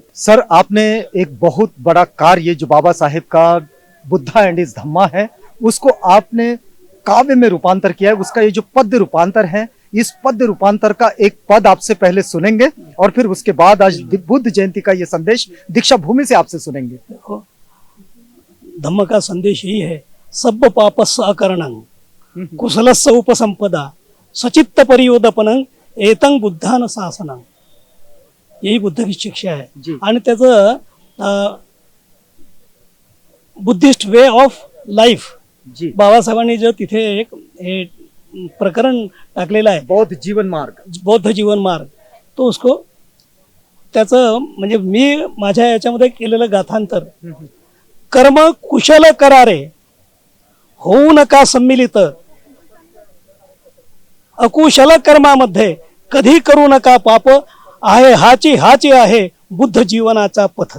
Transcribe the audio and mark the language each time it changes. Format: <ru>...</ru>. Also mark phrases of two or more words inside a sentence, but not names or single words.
<hi>सर, आपने एक बहुत बड़ा कार्य जो बाबा साहेब का बुद्धा एंड इज धम्मा है उसको आपने काव्य में रूपांतर किया है। उसका ये जो पद्य रूपांतर है, इस पद्य रूपांतर का एक पद आपसे पहले सुनेंगे, और फिर उसके बाद आज बुद्ध जयंती का ये संदेश दीक्षा भूमि से आपसे सुनेंगे। देखो, धम्म का संदेश यही है,</hi> <pi>सब पापस्स अकरणं कुशलस्स उपसंपदा सचित्त परियोदपनं एतं बुद्धान शासनं।</pi> <hi>यही बुद्ध की शिक्षा आहे।</hi> <mr>आणि त्याचं</mr> <en>Buddhist way of life</en> <mr>बाबासाहेबांनी जो तिथे एक हे प्रकरण टाकलेलं आहे, बौद्ध जीवन मार्ग,</mr> <hi>तो उसको</hi> <mr>त्याचं म्हणजे मी माझ्या याच्यामध्ये केलेलं गाथांतर, कर्म कुशल करारे होऊ नका सम्मिलित, अकुशल कर्मामध्ये कधी करू नका पाप, आहे हाची आहे बुद्ध जीवनाचा पथ।</mr>